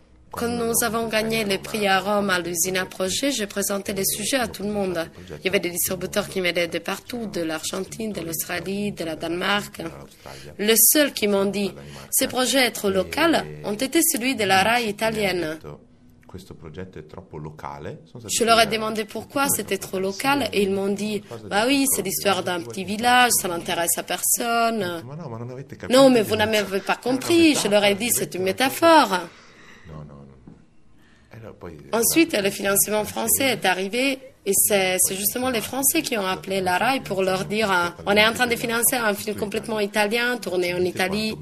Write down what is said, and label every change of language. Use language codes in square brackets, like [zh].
[fr] Quand nous avons gagné le prix à Rome à l'usine à projet, j'ai présenté les sujets à tout le monde. Il y avait des distributeurs qui m'aidaient de partout, de l'Argentine, de l'Australie, de la Danemark. Le seul qui m'ont dit « ce projet est trop local » ont été celui de la RAI italienne. [it] Questo progetto è troppo locale. [fr] Je leur ai demandé pourquoi c'était trop local et ils m'ont dit bah oui, c'est l'histoire d'un petit village, ça n'intéresse à personne. Non, mais vous n'avez pas compris, je leur ai dit c'est une métaphore. Ensuite, le financement français est arrivé et c'est justement les Français qui ont appelé la RAI pour leur dire on est en train de financer un film complètement italien tourné en Italie.